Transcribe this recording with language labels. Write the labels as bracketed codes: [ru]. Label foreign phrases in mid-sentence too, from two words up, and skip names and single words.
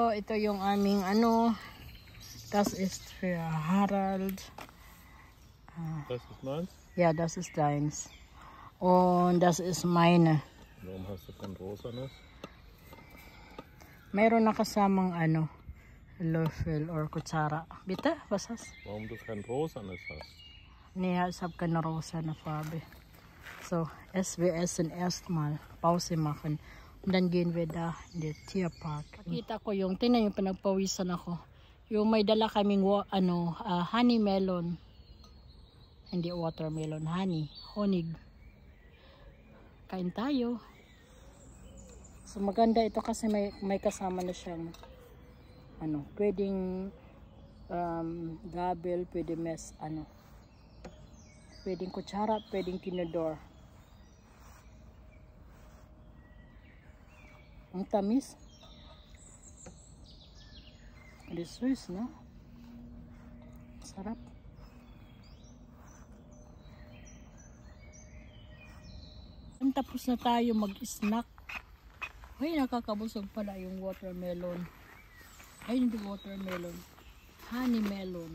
[tl] ito yung aming ano. [de] Das ist für Harald. Das ist meins? Ja, das ist deins. Und das ist meine. Warum hast du kein rosanes? [tl] Mayroon na kasamang ano, Löffel or kutsara. [de] Bitte, was hast? Warum du kein rosanes hast? Nee, ich habe keine rosane Farbe. So, wir essen erstmal, Pause machen. Und dann gehen wir da in den Tierpark. [tl] Kita ko yung, tingnan yung pinagpawisan ako. Yung may dala kaming [en] honey melon. [tl] Hindi watermelon, honey, honig. Kain tayo. So maganda ito kasi may kasama na siyang ano, pwedeng gabel, pwede pwedeng kutsara, pwedeng tinidor. Ang tamis. [en] This is, no? [tl] Sarap. Tapos na tayo mag-snack. Ay, nakakabusog pala yung watermelon. Ay, hindi watermelon. [en] Honey melon.